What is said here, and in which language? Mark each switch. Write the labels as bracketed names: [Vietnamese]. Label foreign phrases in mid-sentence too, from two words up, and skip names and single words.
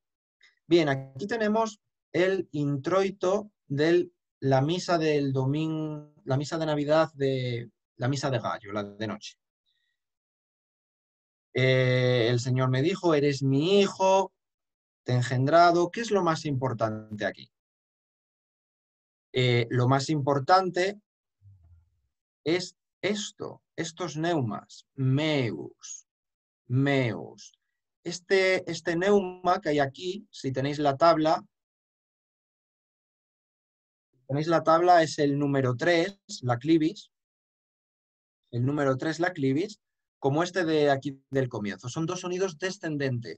[Spanish] Bien, aquí tenemos el introito de la misa del domingo, la misa de Navidad, la misa de gallo, la de noche. El Señor me dijo, eres mi hijo, te he engendrado. ¿Qué es lo más importante aquí? Lo más importante es estos neumas, [Latin] meus, meus. [Spanish] Este neuma que hay aquí, si tenéis la tabla es el número 3, la clivis. El número 3, la clivis. como este de aquí del comienzo. Son dos sonidos descendentes.